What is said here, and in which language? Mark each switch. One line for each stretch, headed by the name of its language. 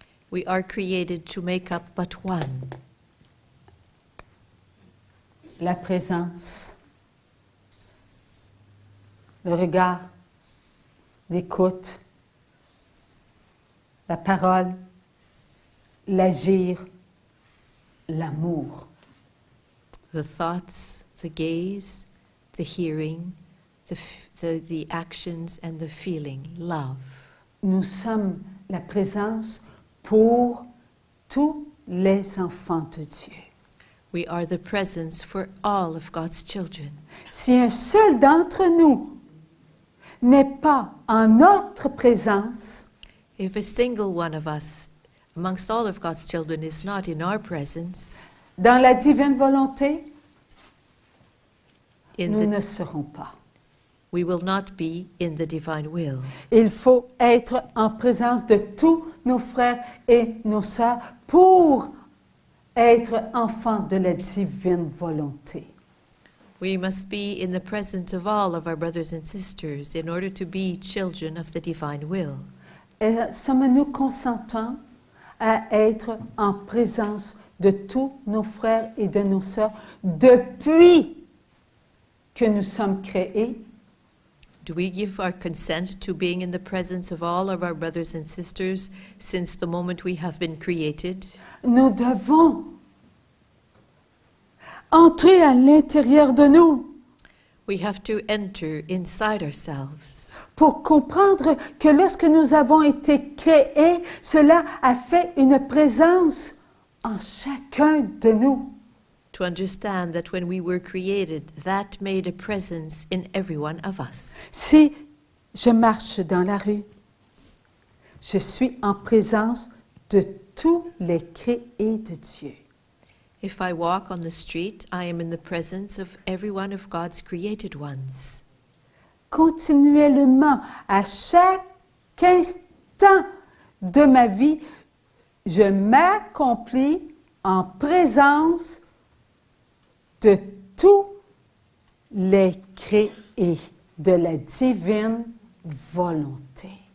English: We are created to make up but one.
French: La présence, le regard, l'écoute, la parole, l'agir, l'amour.
English: The thoughts, the gaze, the hearing, the actions and the feeling, love.
French: Nous sommes la présence pour tous les enfants de Dieu.
English: We are the presence for all of God's children.
French: Si un seul d'entre nous n'est pas en notre présence,
English: If a single one of us amongst all of God's children is not in our presence,
French: dans la divine volonté, nous
English: in
French: ne
English: the,
French: serons pas.
English: we will not be in the divine will.
French: Il faut être en présence de tous nos frères et nos sœurs pour être enfants de la divine volonté.
English: We must be in the presence of all of our brothers and sisters in order to be children of the divine will.
French: Et sommes-nous consentants à être en présence de tous nos frères et de nos sœurs depuis que nous sommes créés?
English: Do we give our consent to being in the presence of all of our brothers and sisters since the moment we have been created?
French: Nous devons entrer à l'intérieur de nous
English: We have to enter inside ourselves
French: pour comprendre que lorsque nous avons été créés, cela a fait une présence en chacun de nous.
English: to understand that when we were created, that made a presence in every one of us.
French: Si je marche dans la rue, je suis en présence de tous les créés de Dieu.
English: If I walk on the street, I am in the presence of every one of God's created ones.
French: Continuellement, à chaque instant de ma vie, je m'accomplis en présence de tous les créés de la divine volonté.